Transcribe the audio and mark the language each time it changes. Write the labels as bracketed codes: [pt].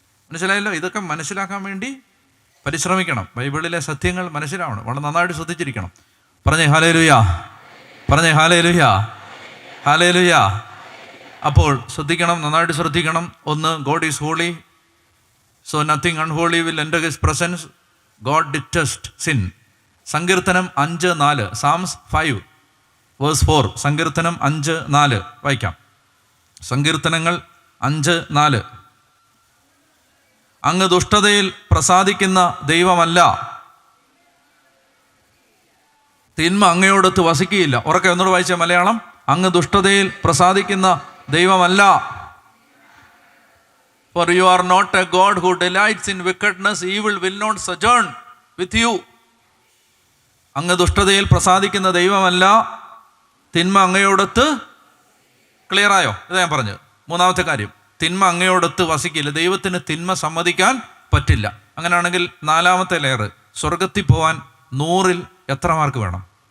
[ml] മനസ്സിലായല്ലോ? ഇതൊക്കെ മനസ്സിലാക്കാൻ വേണ്ടി പരിശ്രമിക്കണം. ബൈബിളിലെ സത്യങ്ങൾ മനസ്സിലാവണം. വളരെ നന്നായിട്ട് ശ്രദ്ധിച്ചിരിക്കണം. പറഞ്ഞേ ഹല്ലേലൂയ. പറഞ്ഞേ ഹല്ലേലൂയ. ഹല്ലേലൂയ. അപ്പോൾ ശ്രദ്ധിക്കണം, നന്നായിട്ട് ശ്രദ്ധിക്കണം. [en] 1, God is holy. So nothing unholy will enter his presence. God detests sin. [ml] സങ്കീർത്തനം 5:4. Psalms 5:4. സങ്കീർത്തനം 5:4 വായിക്കാം. സങ്കീർത്തനങ്ങൾ 5:4. അങ്ങ് ദുഷ്ടതയിൽ പ്രസാദിക്കുന്ന ദൈവമല്ല, തിന്മ അങ്ങയോടൊത്ത് വസിക്കുകയില്ല. ഉറക്കെ ഒന്നുകൂടെ വായിച്ച മലയാളം. അങ്ങ് ദുഷ്ടതയിൽ പ്രസാദിക്കുന്ന ദൈവമല്ല. [en] For you are not a God who delights in wickedness. Evil will not sojourn with you. [ml] അങ്ങ് ദുഷ്ടതയിൽ പ്രസാദിക്കുന്ന ദൈവമല്ല, തിന്മ അങ്ങയോടൊത്ത്. ക്ലിയറായോ? ഇതാ ഞാൻ പറഞ്ഞത്. 3ാമത്തെ കാര്യം, തിന്മ അങ്ങയോടൊത്ത് വസിക്കില്ല. ദൈവത്തിന് തിന്മ സമ്മതിക്കാൻ പറ്റില്ല. അങ്ങനെയാണെങ്കിൽ 4ാമത്തെ ലെയർ, സ്വർഗത്തിൽ പോവാൻ 100-ൽ എത്ര മാർക്ക് വേണം?